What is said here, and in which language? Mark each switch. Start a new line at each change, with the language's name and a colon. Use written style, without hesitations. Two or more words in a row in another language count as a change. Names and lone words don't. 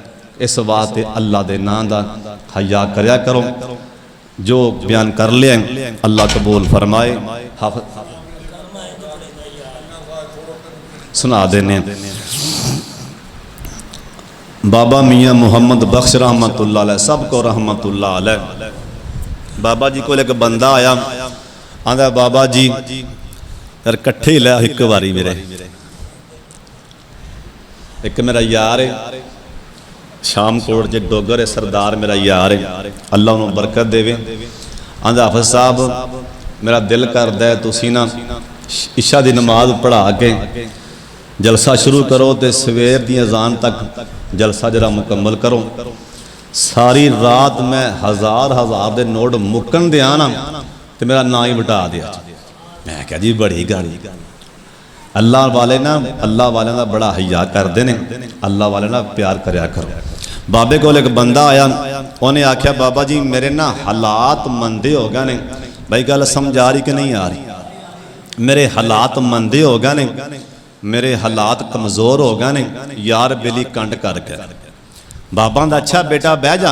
Punjabi: اس واسطے اللہ دے نام دا حیا کریا کرو.
Urdu: جو بیان کر لیا اللہ قبول فرمائے.
Punjabi: سنا دینے بابا میاں محمد بخش
Arabic: رحمة الله عليه
Punjabi: سب کو
Arabic: رحمة الله عليه.
Punjabi: بابا جی کو اک بندہ آیا آندا بابا جی یار کٹھے ہی لے اک باری میرے اک میرا یار ہے شام کوٹ جے ڈوگر ہے سردار میرا یار ہے اللہ اونہاں نے برکت دیوے. آندا حافظ صاحب میرا دل کردا ہے تسی نا عشاء دی نماز پڑھا کے جلسہ شروع کرو تو سویر دی اذان تک جلسہ ذرا مکمل کرو. ساری رات میں ہزار دے نوٹ مکن دیا نا تو میرا نا ہی بٹا دیا. میں کیا جی بڑی گل اللہ والے نا اللہ والے ना अल्लाह वाले
Urdu: کا بڑا حیا کرتے ہیں.
Punjabi: اللہ والے نا پیار کریا کرو۔ بابے کو اک بندہ آیا انہیں آکھیا بابا جی میرے نا حالات مندے ہو گئے نے. بھائی گل سمجھ آ رہی کہ نہیں آ رہی कि नहीं आ रही? میرے حالات مندے ہو گئے نے میرے حالات کمزور ہو گئے نے، یار بیلی کنڈ کر کے بابا دا اچھا بیٹا بہہ جا.